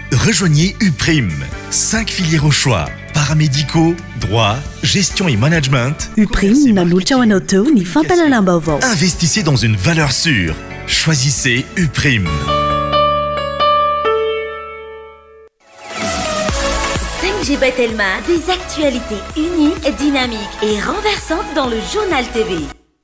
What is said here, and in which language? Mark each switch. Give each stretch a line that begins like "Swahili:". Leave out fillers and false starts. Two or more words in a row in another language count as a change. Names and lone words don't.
French: Rejoignez Uprime. 5 filières au choix. Paramédicaux, droit, gestion et management.
Malagasy: Uprime nanolotra ho anao teo ny fampahalalam-baovao.
French: Investissez dans une valeur sûre. Choisissez Uprime. 5G Batelma, des actualités uniques, dynamiques et renversantes dans le journal TV.